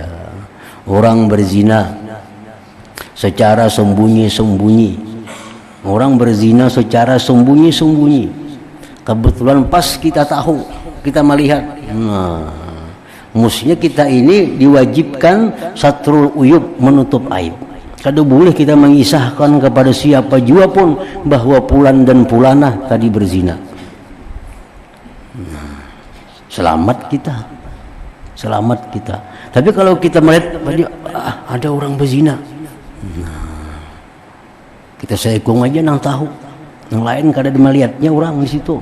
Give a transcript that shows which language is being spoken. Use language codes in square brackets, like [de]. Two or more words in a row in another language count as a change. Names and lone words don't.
[id] Orang berzina secara sembunyi-sembunyi, orang berzina secara sembunyi-sembunyi. Kebetulan pas kita tahu, kita melihat, mestinya kita ini diwajibkan [ar] ستر العيوب, [id] menutup aib. [bjn] Kada boleh kita mengisahkan kepada siapa jua pun bahwa pulan dan pulana tadi berzina. [id] Selamat kita. Tapi kalau kita melihat ada orang berzina, kita seekong aja nang tahu, yang lain kada melihatnya orang di situ.